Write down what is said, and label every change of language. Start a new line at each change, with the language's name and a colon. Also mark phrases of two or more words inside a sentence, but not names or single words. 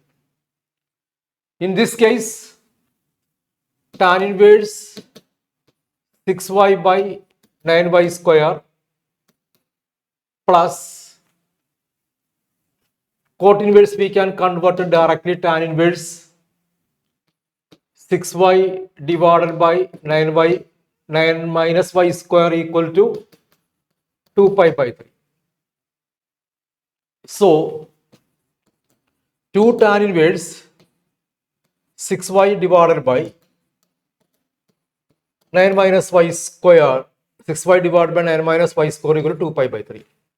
English: In this case, tan inverse 6y by 9y square plus cot inverse we can convert it directly, tan inverse 6y divided by 9y 9 minus y square equal to 2 pi by 3. So 2 tan inverse 6y divided by 9 minus y square, 6y divided by 9 minus y square equal to 2 pi by 3.